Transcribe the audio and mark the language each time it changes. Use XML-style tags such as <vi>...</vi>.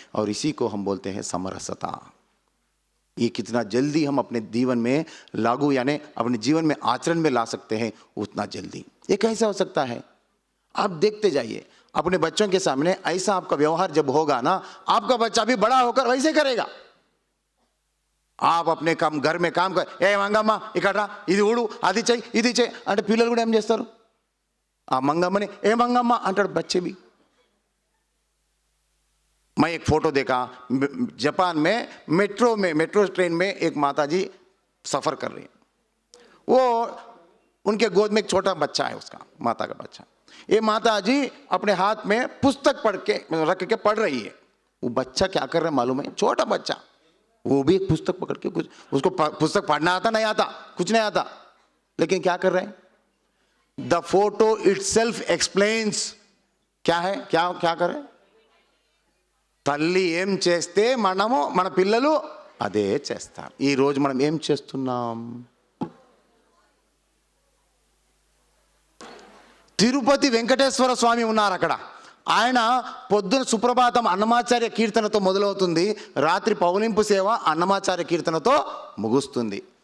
<hi>और इसी को हम बोलते हैं समरसता। ये कितना जल्दी हम अपने जीवन में लागू, यानी अपने जीवन में आचरण में ला सकते हैं, उतना जल्दी। ये कैसा हो सकता है? आप देखते जाइए अपने बच्चों के सामने, ऐसा आपका व्यवहार जब होगा ना, आपका बच्चा भी बड़ा होकर वैसे करेगा। आप अपने काम, घर में काम कर,</hi> <te>ఏ మంగమ్మ ఇక్కడ రా, ఇది ఊడు, అది చెయ్యి, ఇది చెయ్యి అంటే పిల్లలు కూడా ఏం చేస్తారు? ఆ మంగమ్మని ఏ మంగమ్మ అంటాడు</te> <hi>बच्चे भी। मैं एक फोटो देखा, जापान में मेट्रो ट्रेन में एक माताजी सफर कर रही है, वो उनके गोद में एक छोटा बच्चा है, उसका माता का बच्चा। ये माताजी अपने हाथ में पुस्तक रख के पढ़ रही है। वो बच्चा क्या कर रहा है मालूम है? छोटा बच्चा, वो भी एक पुस्तक पकड़ के, कुछ उसको पुस्तक पढ़ना आता नहीं आता, कुछ नहीं आता, लेकिन क्या कर रहे हैं?</hi> <en>The photo itself explains.</en> <hi>क्या है, क्या कर रहे हैं?</hi> <te>తల్లి ఏం చేస్తే మనము మన పిల్లలు అదే చేస్తారు. ఈ రోజు మనం ఏం చేస్తున్నాం? తిరుపతి వెంకటేశ్వర స్వామి ఉన్నారు అక్కడ. ఆయన పొద్దున సుప్రభాతం అన్నమాచార్య కీర్తనతో మొదలవుతుంది, రాత్రి పౌలింపు సేవ అన్నమాచార్య కీర్తనతో ముగుస్తుంది.</te>